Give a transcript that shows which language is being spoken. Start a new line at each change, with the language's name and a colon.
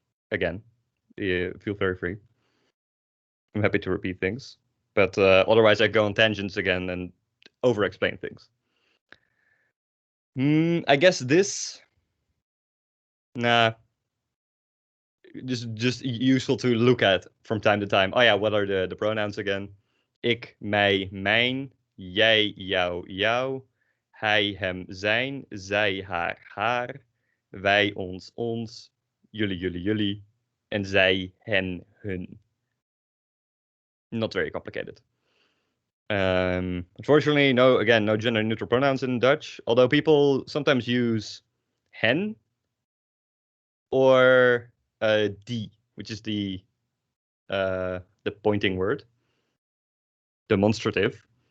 English: Again, feel very free. I'm happy to repeat things, but otherwise I go on tangents again and over-explain things. I guess this. Nah. Just useful to look at from time to time. Oh yeah, what are the pronouns again?
Dutch: Ik, mij, mijn, jij, jou, jou, hij, hem, zijn, zij, haar, haar, wij, ons, ons, jullie, jullie, jullie, en zij, hen, hun.
English: Not very complicated. Unfortunately, no gender neutral pronouns in Dutch, although people sometimes use hen or die, which is the pointing word, demonstrative.